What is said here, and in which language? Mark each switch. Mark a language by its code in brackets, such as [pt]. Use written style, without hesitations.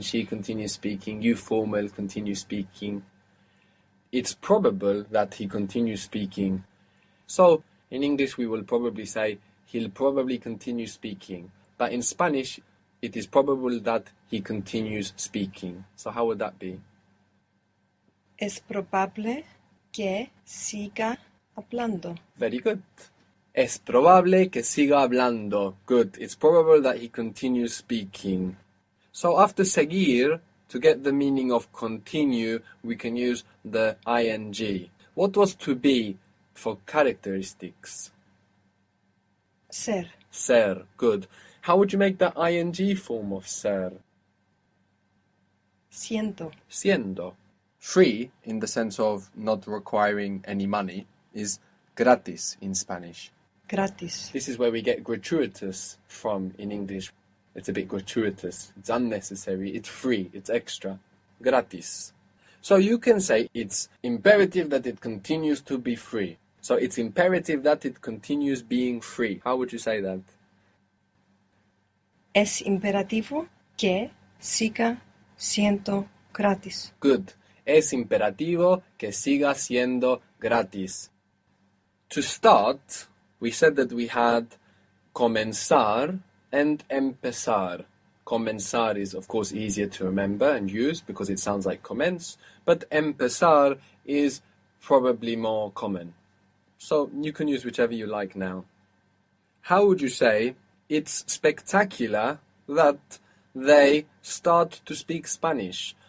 [en] She continues speaking. You formal continue speaking. It's probable that he continues speaking. So in English we will probably say he'll probably continue speaking. But in Spanish it is probable that he continues speaking. So how would that be? [es] Es probable que siga hablando. [en] Very good. [es] Es probable que siga hablando. [en] Good. It's probable that he continues speaking. So after seguir, to get the meaning of continue, we can use the ing. What was to be for characteristics? [es] Ser. [en] Ser. Good. How would you make the ing form of ser? [es] Siendo. Siendo. [en] Free, in the sense of not requiring any money, is gratis in Spanish. [es] Gratis. [en] This is where we get gratuitous from in English. It's a bit gratuitous. It's unnecessary. It's free. It's extra. Gratis. So you can say it's imperative that it continues to be free. So it's imperative that it continues being free. How would you say that? [es] Es imperativo que siga siendo gratis. [en] Good. [es] Es imperativo que siga siendo gratis. [en] To start, we said that we had comenzar and empezar. Comenzar is, of course, easier to remember and use because it sounds like commence, but empezar is probably more common. So you can use whichever you like now. How would you say it's spectacular that they start to speak Spanish?